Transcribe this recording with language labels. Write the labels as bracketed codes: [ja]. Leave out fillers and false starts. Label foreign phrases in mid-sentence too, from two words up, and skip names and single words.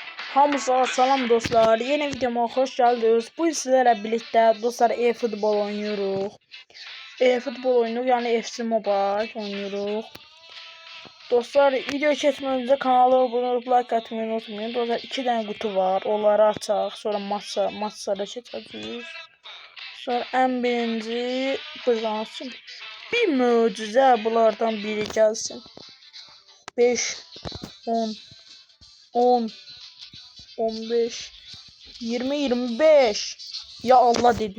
[az] Hamıza salam dostlar. [tr] Yeni videoma hoş geldiniz. Bu sizlerle birlikte dostlar e-futbol oynuyoruz. E-futbol oyunu yani FC Mobile oynuyoruz. Dostlar video çekmeden önce kanala abone olup like atmayı unutmayın. Dostlar 2 tane kutu var. Onları açaq. [az] Sonra maçlara keçəcəyik. Sonra en birinci buradan bir möcüzə bunlardan biri gəlsin. 5 10 10 15 20 25 ya Allah dedik.